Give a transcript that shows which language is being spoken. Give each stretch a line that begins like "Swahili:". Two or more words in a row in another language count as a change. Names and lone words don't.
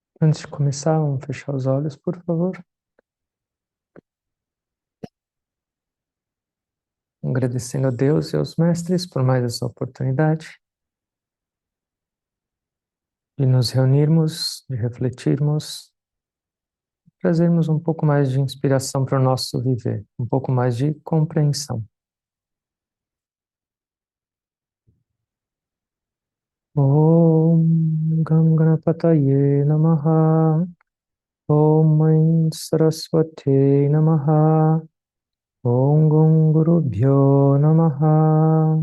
Portuguese: Antes de começar, vamos fechar os olhos, por favor. Agradecendo a Deus e aos mestres por mais essa oportunidade de nos reunirmos, de refletirmos, trazermos um pouco mais de inspiração para o nosso viver, um pouco mais de compreensão.
Sanskrit: Om Gam Ganapataye Namaha. Om Aim Saraswate Namaha. Om Gum Guru Bhyo Namaha.